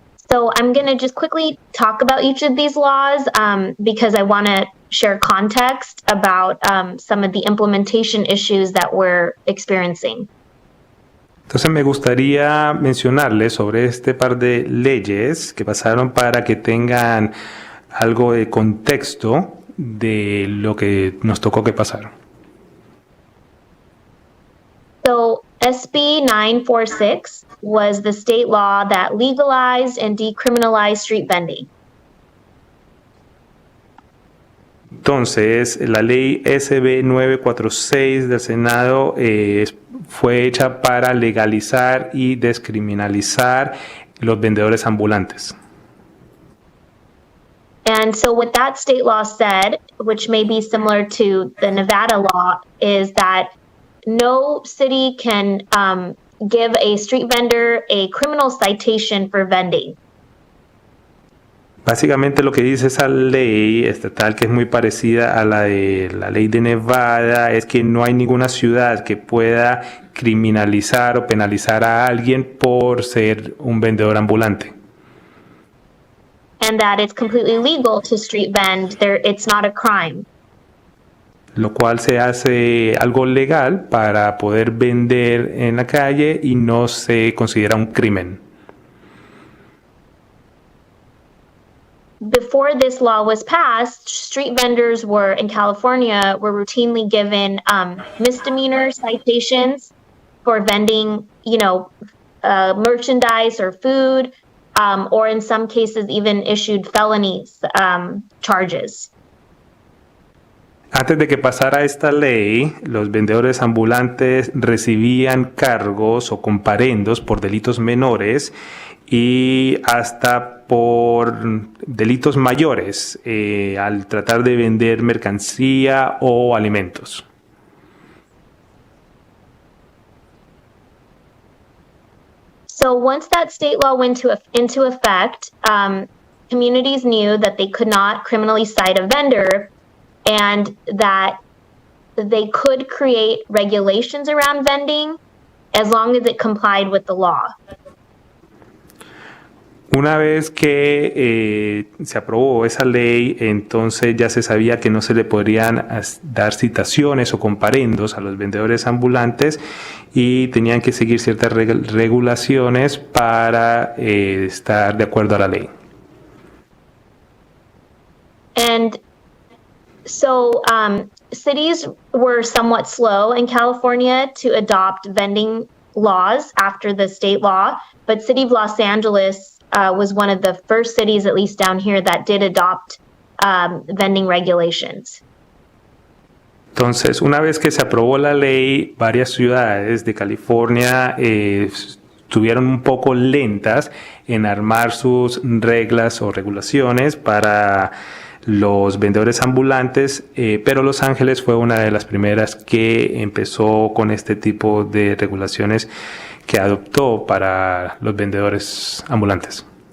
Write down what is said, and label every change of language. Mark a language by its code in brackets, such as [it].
[en] So I'm going to just quickly talk about each of these laws because I want to share context about some of the implementation issues that we're experiencing. [es] Entonces me gustaría mencionarles sobre este par de leyes que pasaron para que tengan algo de contexto de lo que nos tocó que pasar. [en] So SB 946 was the state law that legalized and decriminalized street vending. [es] Entonces, la ley SB 946 del Senado fue hecha para legalizar y descriminalizar los vendedores ambulantes. [en] And so what that state law said, which may be similar to the Nevada law, is that no city can give a street vendor a criminal citation for vending. [es] Básicamente lo que dice esa ley estatal, que es muy parecida a la de la ley de Nevada, es que no hay ninguna ciudad que pueda criminalizar o penalizar a alguien por ser un vendedor ambulante. [en] And that it's completely legal to street vend. It's not a crime. [es] Lo cual se hace algo legal para poder vender en la calle y no se considera un crimen. [en] Before this law was passed, street vendors in California were routinely given misdemeanor citations for vending, merchandise or food, or in some cases even issued felonies charges. [es] Antes de que pasara esta ley, los vendedores ambulantes recibían cargos o comparendos por delitos menores y hasta por delitos mayores al tratar de vender mercancía o alimentos. [en] So once that state law went into effect, communities knew that they could not criminally cite a vendor and that they could create regulations around vending as long as it complied with the law. [es] Una vez que se aprobó esa ley, entonces ya se sabía que no se le podrían dar citaciones o comparendos a los vendedores ambulantes y tenían que seguir ciertas regulaciones para estar de acuerdo a la ley. [en] And so cities were somewhat slow in California to adopt vending laws after the state law, but City of Los Angeles was one of the first cities, at least down here, that did adopt vending regulations. [es] Entonces, una vez que se aprobó la ley, varias ciudades de California estuvieron un poco lentas en armar sus reglas o regulaciones para los vendedores ambulantes, pero Los Ángeles fue una de las primeras que empezó con este tipo de regulaciones que adoptó para los vendedores ambulantes.